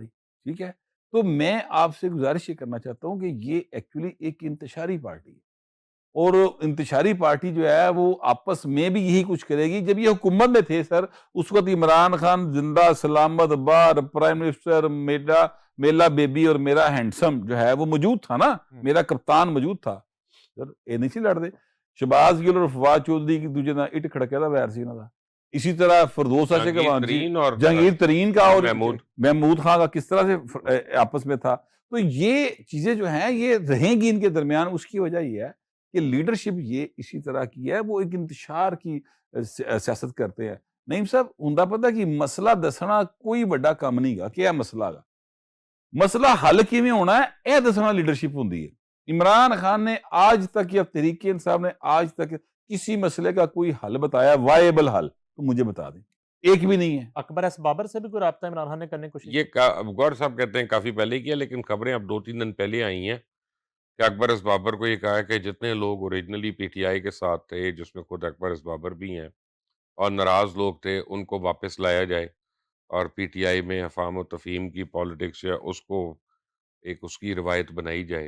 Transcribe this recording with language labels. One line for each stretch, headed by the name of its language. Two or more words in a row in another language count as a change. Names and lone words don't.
Urdu: ٹھیک ہے, تو میں آپ سے گزارش یہ کرنا چاہتا ہوں کہ یہ ایکچولی ایک انتشاری پارٹی ہے, اور انتشاری پارٹی جو ہے وہ آپس میں بھی یہی کچھ کرے گی. جب یہ حکومت میں تھے سر, اس وقت عمران خان زندہ سلامت بار
English: prime minister,
Urdu: میلا بیبی اور میرا ہینڈسم جو ہے وہ موجود تھا نا, میرا کپتان موجود تھا سر,
Punjabi: یہ نہیں سی لڑ دے. شہباز گل اور فواد چودھری کی دوجے نہ اٹ کھڑکے دا ویر سی انہاں دا.
Urdu: اسی طرح فردوس جہانگیر ترین کا اور محمود خان کا کس طرح سے آپس میں تھا. تو یہ چیزیں جو ہیں یہ رہیں گی ان کے درمیان. اس کی وجہ یہ ہے کہ لیڈرشپ یہ اسی طرح کی ہے, وہ ایک انتشار کی سیاست کرتے ہیں.
Punjabi: نعیم صاحب ہوندا پتہ کہ مسئلہ دسنا کوئی بڑا کام نہیں گا, کیا مسئلہ گا, ਮਸਲਾ ਹੱਲ ਕਿਵੇਂ ਹੋਣਾ ਹੈ ਇਹ ਦੱਸਣਾ ਲੀਡਰਸ਼ਿਪ ਹੁੰਦੀ है।
Urdu: عمران خان نے آج تک یا تحریک انصاف نے آج تک کسی مسئلے کا کوئی حل بتایا، وائبل حل، تو مجھے بتا دیں، ایک بھی نہیں ہے. اکبر ایس بابر سے بھی کوئی رابطہ عمران خان نے کرنے کی کوشش یہ غور صاحب کہتے ہیں کافی پہلے کیا، لیکن خبریں اب 2-3 دن پہلے آئی ہیں کہ اکبر ایس بابر کو یہ کہا ہے کہ جتنے لوگ اوریجنلی پی ٹی آئی کے ساتھ تھے، جس میں خود اکبر ایس بابر بھی ہیں، اور ناراض لوگ تھے، ان کو واپس لایا جائے اور پی ٹی آئی میں افہام اور تفہیم کی پولیٹکس یا اس کو ایک اس کی روایت بنائی جائے.